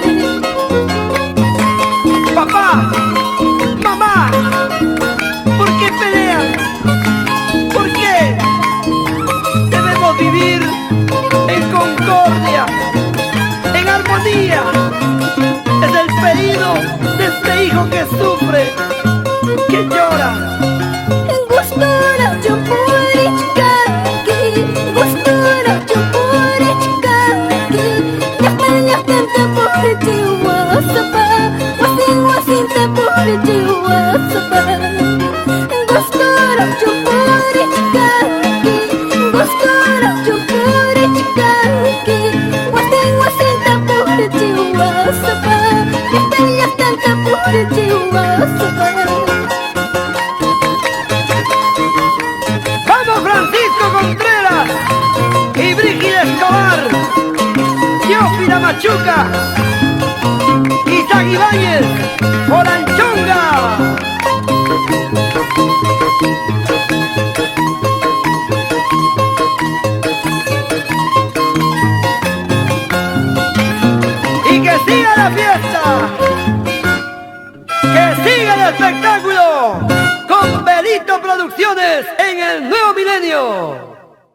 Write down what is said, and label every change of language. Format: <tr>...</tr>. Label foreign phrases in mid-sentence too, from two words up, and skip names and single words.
<es>Papá, mamá, ¿por qué pelean? ¿Por qué? Debemos vivir en concordia, en armonía. que sufre, que llora.</es> <qu>Gustura chupurichkaki, gustura chupurichkaki. Llaqtanta purichi wasapa, wasinta purichi wasapa. Gustura chupurichkaki, gustura chupurichkaki. Wasinta purichi wasapa, llaqtanta purichi wasapa.</qu> <es>¡Vamos, Francisco Contreras! Y Brígida Escobar, Teófila Machuca, Isaac Ibáñez, Olanchonga. Y que siga la fiesta, que siga el espectáculo, con Belito Producciones en el nuevo milenio.</es>